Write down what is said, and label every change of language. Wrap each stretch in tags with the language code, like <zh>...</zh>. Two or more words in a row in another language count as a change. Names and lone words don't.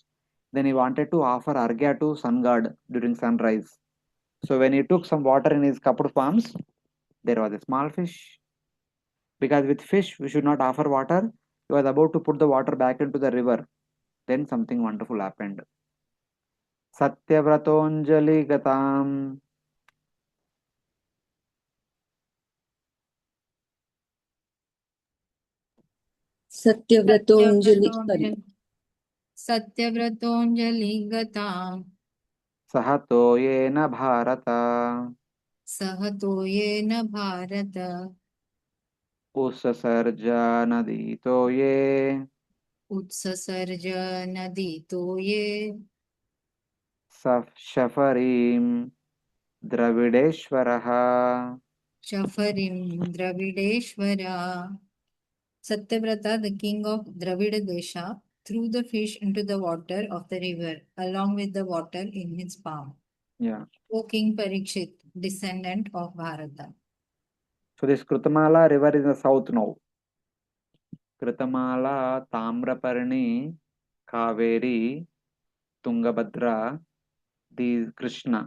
<en>Then he wanted to offer Argya to sun god during sunrise. So when he took some water in his cupped palms, there was a small fish. Because with fish we should not offer water. He was about to put the water back into the river. Then something wonderful happened.</en> <sa>सत्यव्रतोऽञ्जलिगतम्. Satyavratoanjali. Sorry. सत्यव्रतोऽञ्जलिगतम् सह तोयेन भारत. सह तोयेन भारत उत्ससर्ज नदीतोये. उत्ससर्ज नदीतोये शफरीं द्रविडेश्वरः. शफरीं द्रविडेश्वरः.</sa> <en>Satyavrata, the king of Dravida Desha, threw the fish into the water of the river, along with the water in his palm. Yeah. O King Parikshit, descendant of Bharata. So this Krutamala river is in the south now. Krutamala, Tamraparni, Kaveri, Tungabhadra, these Krishna.</en>